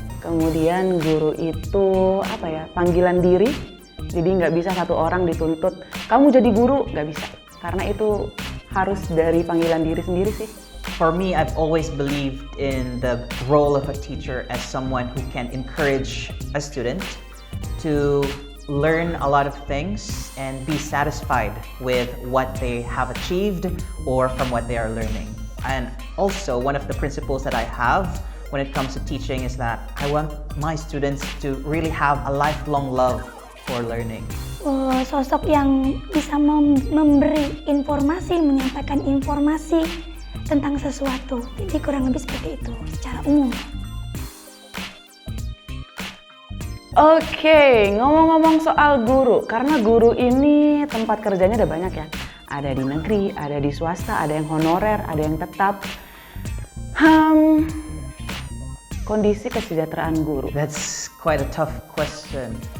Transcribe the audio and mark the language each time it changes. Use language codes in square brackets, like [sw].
[id] Kemudian guru itu panggilan diri, jadi nggak bisa satu orang dituntut, kamu jadi guru, nggak bisa. Karena itu harus dari panggilan diri sendiri sih. [en] For me, I've always believed in the role of a teacher as someone who can encourage a student to learn a lot of things and be satisfied with what they have achieved or from what they are learning. And also, one of the principles that I have when it comes to teaching is that I want my students to really have a lifelong love for learning. [id] Sosok yang bisa memberi informasi, menyampaikan informasi tentang sesuatu. Jadi kurang lebih seperti itu secara umum. Oke, ngomong-ngomong soal guru, karena guru ini tempat kerjanya ada banyak ya. Ada di negeri, ada di swasta, ada yang honorer, ada yang tetap. Kondisi kesejahteraan guru. [en] That's quite a tough question.